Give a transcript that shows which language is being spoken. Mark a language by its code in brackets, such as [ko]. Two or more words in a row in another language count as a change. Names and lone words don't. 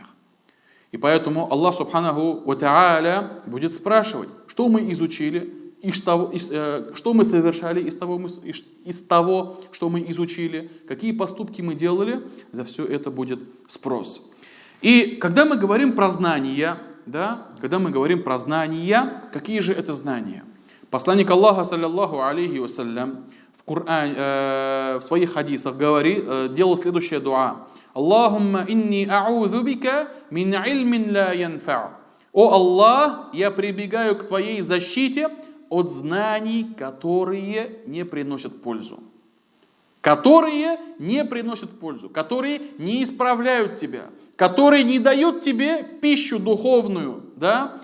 [ru] И поэтому Аллах [ar] سبحانه وتعالى [ru] будет спрашивать, что мы изучили, что мы совершали из того, что мы изучили, какие поступки мы делали, за все это будет спрос. И когда мы говорим про знания, да, какие же это знания? Посланник Аллаха, [ar] صلى الله عليه وسلم, [ru] в своих хадисах делал следующее дуа. [ar] اللهم إني أعوذ بك من علم لا ينفع'. [ru] О Аллах, я прибегаю к Твоей защите от знаний, которые не приносят пользу. Которые не приносят пользу, которые не исправляют тебя, которые не дают тебе пищу духовную, да?